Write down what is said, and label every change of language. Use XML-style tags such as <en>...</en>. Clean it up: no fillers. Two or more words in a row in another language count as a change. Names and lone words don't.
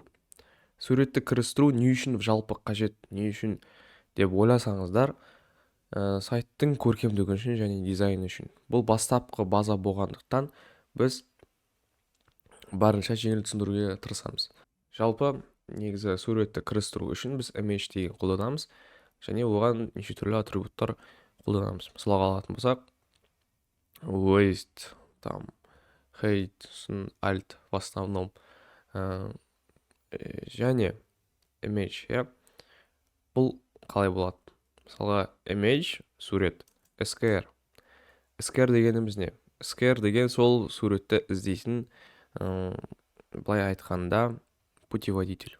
<kk>Суретті кірістіру не үшін жалпы қажет, не үшін деп ойласаңыздар, сайттың көркемдігі үшін және дизайн үшін. Бұл бастапқы база болғандықтан біз барынша жеңіл түсіндіруге тырысамыз. Жалпы негізі суретті кірістіру үшін біз image деген қолданамыз, және оған неше түрлі атрибуттар қолданамыз. Мысалға алатын болсақ,</kk> <en>waist, там, height, alt</en> <ru>в основном,</ru> <kk>және image, бұл қалай болады? Мысалға, image, сурет, skr. skr дегеніміз не? skr деген сол суретті іздейтін, былай айтқанда, путеводитель.</kk>